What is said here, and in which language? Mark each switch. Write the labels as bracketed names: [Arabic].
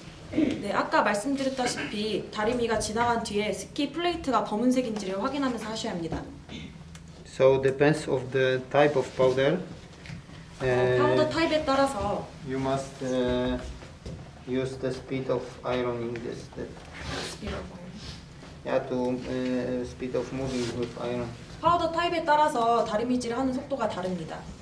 [Korean] 네, 아까 말씀드렸다시피 다리미가 지나간 뒤에 스키 플레이트가 검은색인지를 확인하면서 하셔야 합니다. [English] So depends of the type of powder. [Korean] 파우더 타입에 따라서 [English] You must use the speed of ironing this. To speed of moving with iron. [Korean] 파우더 타입에 따라서 다리미질을 하는 속도가 다릅니다.